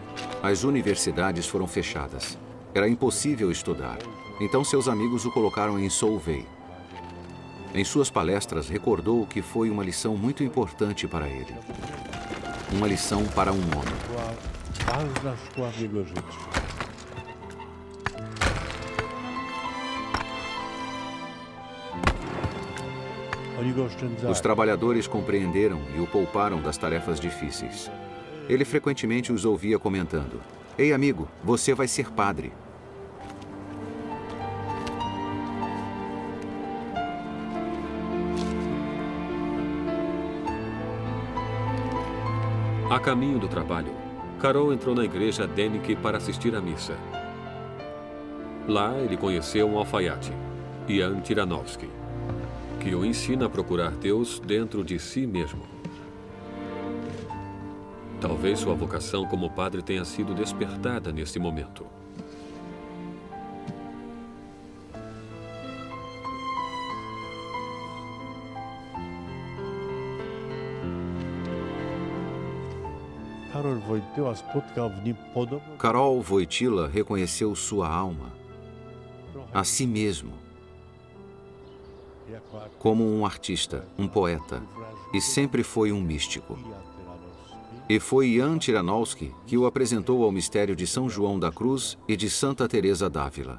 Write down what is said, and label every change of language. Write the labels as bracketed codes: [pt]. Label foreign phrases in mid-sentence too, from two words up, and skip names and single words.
[pt] As universidades foram fechadas. Era impossível estudar. Então seus amigos o colocaram em Solvay. Em suas palestras, recordou que foi uma lição muito importante para ele. Uma lição para um homem. [pl] Była ważna szkoła w jego życiu. Oni go oszczędzali. [pt] Os trabalhadores compreenderam e o pouparam das tarefas difíceis. Ele frequentemente os ouvia comentando: "Ei, amigo, você vai ser padre." A caminho do trabalho, Karol entrou na igreja Denik para assistir à missa. Lá, ele conheceu um alfaiate, Jan Tyranowski, que o ensina a procurar Deus dentro de si mesmo. Talvez sua vocação como padre tenha sido despertada nesse momento. [pl] Karol Wojtyła spotkał w nim podobną [pt] Karol Wojtyła reconheceu sua alma, a si mesmo, [pl] jako [pt] como um artista, um poeta, e sempre foi um místico. E foi Jan Tyranowski que o apresentou ao mistério de São João da Cruz e de Santa Teresa d'Ávila.